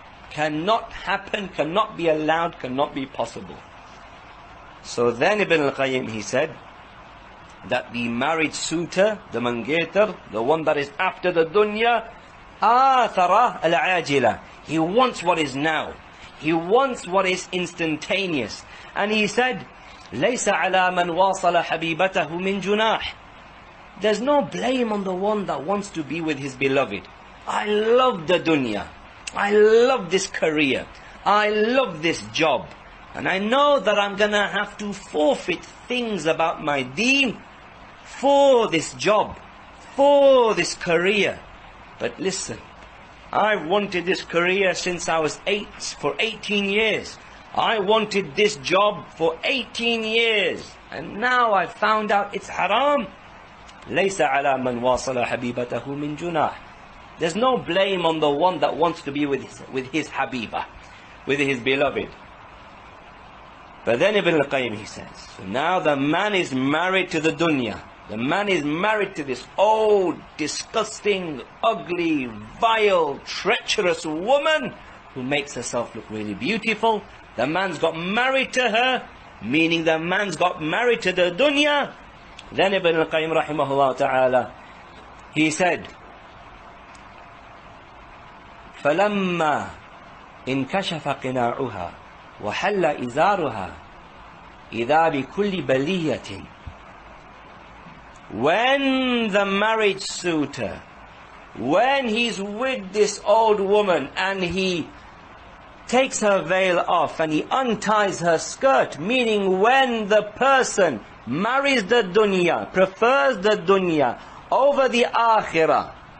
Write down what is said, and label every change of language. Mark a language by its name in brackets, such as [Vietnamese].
[English] Cannot happen, cannot be allowed, cannot be possible. So then Ibn al-Qayyim, he said that the marriage suitor, the mangeter, the one that is after the dunya, [Arabic] athara al-ajila. [English] He wants what is now. He wants what is instantaneous. And he said, [Arabic] لَيْسَ عَلَى مَنْ وَاصَلَ حَبِيبَتَهُ مِنْ جُنَاحٍ. [English] There's no blame on the one that wants to be with his beloved. I love the dunya. I love this career. I love this job. And I know that I'm going to have to forfeit things about my deen for this job, for this career. But listen, I've wanted this career since I was 8, for 18 years. I wanted this job for 18 years. And now I found out it's haram. [Arabic] لَيْسَ عَلَى مَنْ وَاصَلَ حَبِيبَتَهُ مِنْ جُنَاحٍ. [English] There's no blame on the one that wants to be with his habiba, with his beloved. But then Ibn al-Qayyim, he says, so now the man is married to the dunya. The man is married to this old, disgusting, ugly, vile, treacherous woman who makes herself look really beautiful. The man's got married to her, meaning the man's got married to the dunya. Then Ibn al-Qayyim rahimahullah ta'ala, he said, [Arabic] فَلَمَّا إِنْكَشَفَ قِنَاعُهَا وَحَلَّ إِزَارُهَا إِذَا بِكُلِّ بَلِيَّةٍ. [English] When the marriage suitor, when he's with this old woman and he takes her veil off and he unties her skirt, meaning when the person marries the dunya, prefers the dunya over the akhirah,